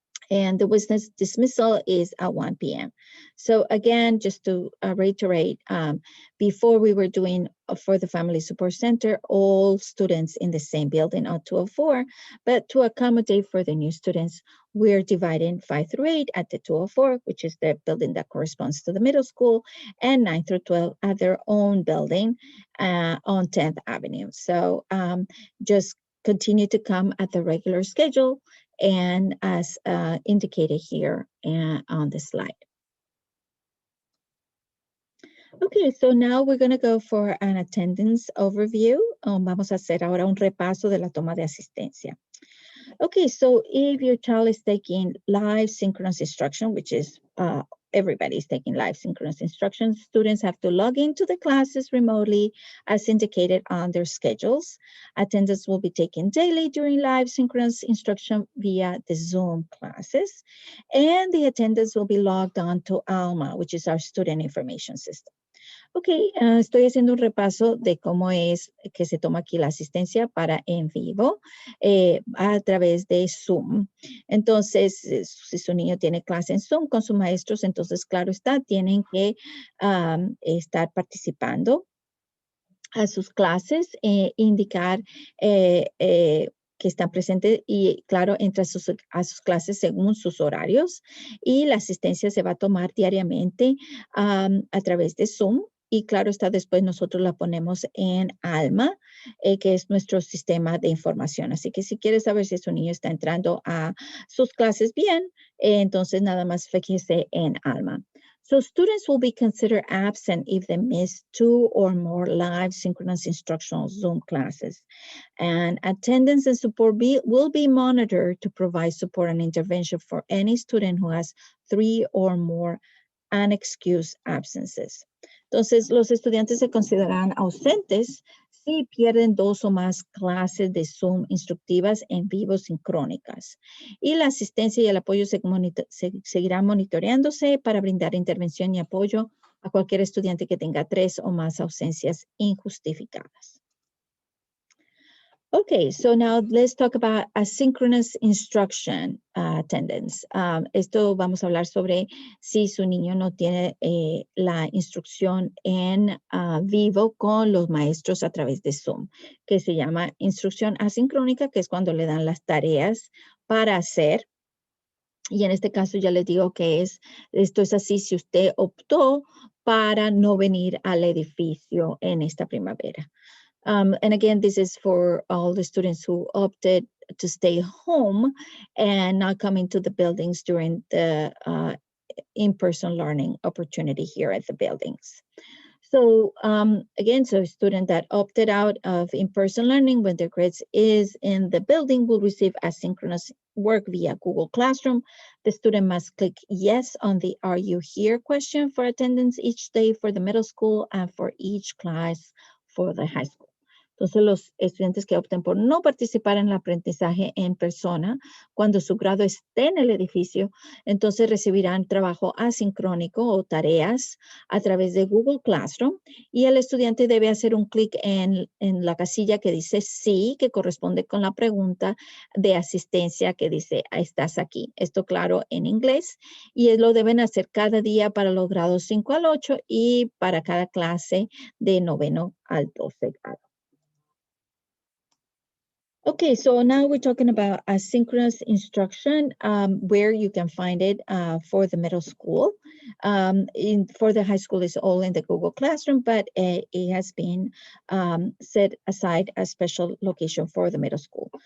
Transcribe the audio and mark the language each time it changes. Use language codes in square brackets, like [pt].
[en] And the witness dismissal is at 1 p.m. So again, just to reiterate, before we were doing for the Family Support Center, all students in the same building on 204, but to accommodate for the new students, we're dividing 5 through 8 at the 204, which is the building that corresponds to the middle school, and 9 through 12 at their own building on 10th Avenue. So just continue to come at the regular schedule and as indicated here on the slide. Okay, so now we're going to go for an attendance overview. [es] Vamos a hacer ahora un repaso de la toma de asistencia. [en] Okay, so if your child is taking live synchronous instruction, which is everybody's taking live synchronous instruction, students have to log into the classes remotely as indicated on their schedules. Attendance will be taken daily during live synchronous instruction via the Zoom classes, and the attendance will be logged on to ALMA, which is our student information system. [es] Ok, estoy haciendo un repaso de cómo es que se toma aquí la asistencia para en vivo a través de Zoom. Entonces, si su niño tiene clase en Zoom con sus maestros, entonces, claro está, tienen que estar participando a sus clases, indicar que están presentes y, claro, entra a sus clases según sus horarios. Y la asistencia se va a tomar diariamente a través de Zoom. Y claro está, después nosotros la ponemos en ALMA, que es nuestro sistema de información. Así que si quieres saber si su niño está entrando a sus clases bien, entonces nada más fíjese en ALMA. [en] So students will be considered absent if they miss 2 or more live synchronous instructional Zoom classes. And attendance and support will be monitored to provide support and intervention for any student who has 3 or more unexcused absences. [es] Entonces, los estudiantes se consideran ausentes si pierden 2 o más clases de Zoom instructivas en vivo sincrónicas. Y la asistencia y el apoyo seguirán monitoreándose para brindar intervención y apoyo a cualquier estudiante que tenga 3 o más ausencias injustificadas. [en] Okay, so now let's talk about asynchronous instruction attendance. [es] Esto vamos a hablar sobre si su niño no tiene la instrucción en vivo con los maestros a través de Zoom, que se llama instrucción asincrónica, que es cuando le dan las tareas para hacer. Y en este caso ya les digo que esto es así si usted optó para no venir al edificio en esta primavera. [en] And again, this is for all the students who opted to stay home and not coming to the buildings during the in-person learning opportunity here at the buildings. So again, so a student that opted out of in-person learning when their grades is in the building will receive asynchronous work via Google Classroom. The student must click yes on the "Are you here?" question for attendance each day for the middle school and for each class for the high school. [es] Entonces, los estudiantes que opten por no participar en el aprendizaje en persona, cuando su grado esté en el edificio, entonces recibirán trabajo asincrónico o tareas a través de Google Classroom y el estudiante debe hacer un clic en la casilla que dice sí, que corresponde con la pregunta de asistencia que dice estás aquí. Esto claro en inglés y lo deben hacer cada día para los grados 5 al 8 y para cada clase de noveno al 12 grado. [en] Okay, so now we're talking about asynchronous instruction, where you can find it for the middle school. For the high school, it's all in the Google Classroom, but it has been set aside a special location for the middle school.